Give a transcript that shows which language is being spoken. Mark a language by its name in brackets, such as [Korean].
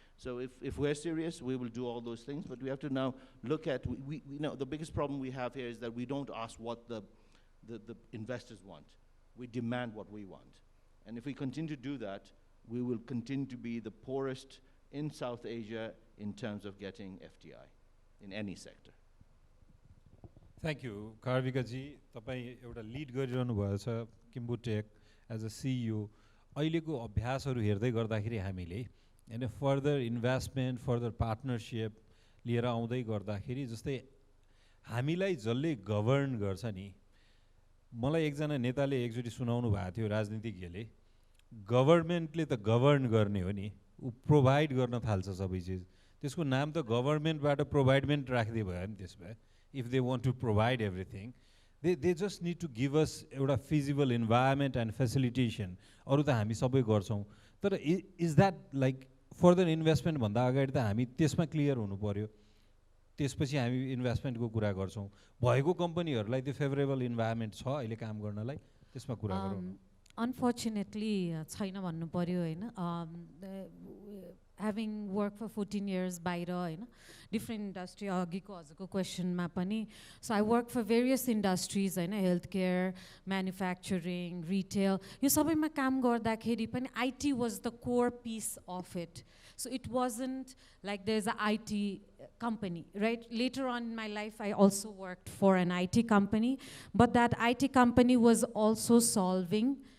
[English] So if we're serious, we will do all those things, but we have to now look at, we know the biggest problem we have here is that we don't ask what the investors want. We demand what we want. And if we continue to do that, we will continue to be the poorest in South Asia in terms of getting FDI in any sector. Thank you, Karvika ji. [Nepali] तपाईं एउटा lead गरिरहनु भएछ Kimbu take [English] As a CEO. [Nepali] अहिलेको अभ्यासहरू हेर्दै गर्दाखेरि हामीले हैन फर्दर इन्भेस्टमेन्ट फर्दर पार्टनरशिप लिएर आउँदै गर्दाखेरि जस्तै हामीलाई जसले गभर्न गर्छ नि मलाई एकजना नेताले एकचोटि सुनाउनु भएको थियो राजनीतिज्ञले गभर्नमेन्टले त गभर्न गर्ने हो नि उ प्रोभाइड गर्न थाल्छ सबै चिज त्यसको नाम त गभर्नमेन्टबाट प्रोभाइडमेन्ट राख्दै भयो नि त्यसमा [English] if they want to provide everything they just need to give us एउटा feasible environment and facilitation [Nepali] अरू त हामी सबै गर्छौँ तर [English] is that like further investment [Nepali] भन्दा अगाडि त हामी त्यसमा क्लियर हुनु पर्यो त्यसपछि हामी इन्भेस्टमेन्टको कुरा गर्छौँ भएको कम्पनीहरूलाई त्यो फेभरेबल इन्भाइरोमेन्ट छ अहिले काम गर्नलाई त्यसमा कुरा गरौँ अनफर्चुनेटली छैन भन्नु पर्यो हैन [English] having worked for 14 years [Nepali] बाहिर हैन [English] different industry [Nepali] अघिको हजुरको क्वेसनमा पनि [English] so I work for various industries हैन healthcare manufacturing retail यो सबैमा काम गर्दाखेरि पनि IT was the core piece of it so it wasn't like there's a IT company right later on in my life I also worked for an IT company but that IT company was also solving